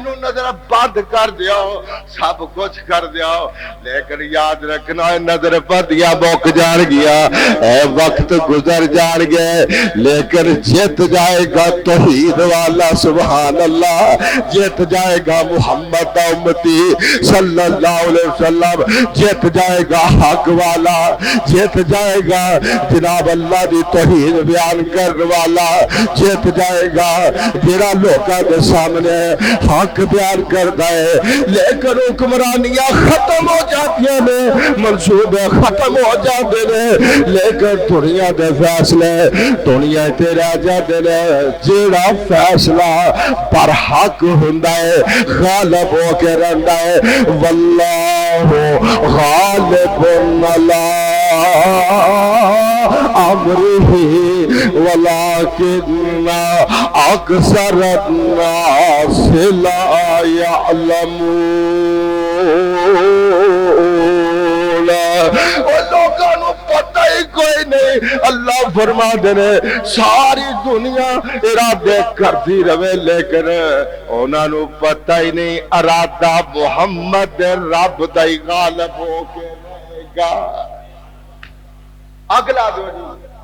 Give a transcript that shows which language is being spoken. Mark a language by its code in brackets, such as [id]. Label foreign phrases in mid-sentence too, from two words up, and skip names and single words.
[pa] نو نظر بند کر دیو سب کچھ کر دیو لیکن یاد رکھنا نظر بدیا مک جان گیا اے وقت گزر جان گئے لیکن جت جائےگا توحید والا [ar] سبحان الله [pa] جت جائےگا محمد دا امتی [ar] صلى الله عليه وسلم [pa] جت جائےگا حق والا جت جائےگا جناب اللہ دی توحید بیان کرنے والا جت جائےگا جیڑا لوکاں دے سامنے حق بیان کردا ہے لیکن حکمرانیاں ختم ہو جاتیاں نے منصوبے ختم ہو جاتے نے لیکن دنیا دے فیصلے دنیا تے رہ جاتے نے جیڑا فیصلہ پر حق ہندا ہے غالب ہو کے رہندا ہے [ar] والله غالب على أمره ولكن أكثر الناس لا يعلمون [pa] پتا ہی کوئی نہیں اللہ فرما دے ساری دنیا ارادے کرتی رہے لیکن انہوں نے پتا ہی نہیں ارادہ محمد رب دا ہی غالب ہو کے رہےگا اگلا دو جی